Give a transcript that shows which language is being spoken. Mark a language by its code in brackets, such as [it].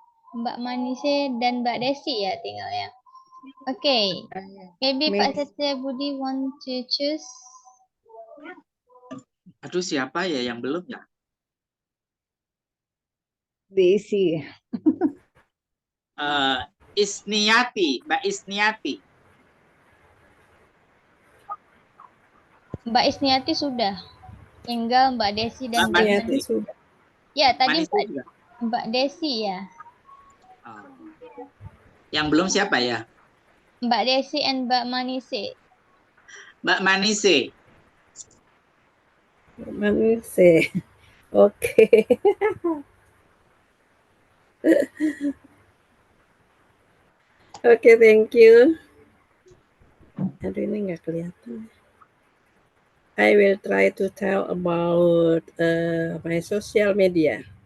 [id] Mbak Manise dan Mbak Desi ya tinggal ya. [en] Okay. Maybe Pak Setya Budi want to choose. [id] Aduh, siapa ya yang belum ya? Desi. Isniati, Mbak Isniati. Mbak Isniati sudah. Tinggal Mbak Desi dan Mbak Isniati Manise. sudah. Ya, tadi Manise Mbak Desi ya. Yang belum siapa ya? Mbak Desi and Mbak Manise. Mbak Manise. Manise. Okay. [en] Okay, thank you. [id] Aduh, ini nggak kelihatan. [en] I will try to tell about my social media.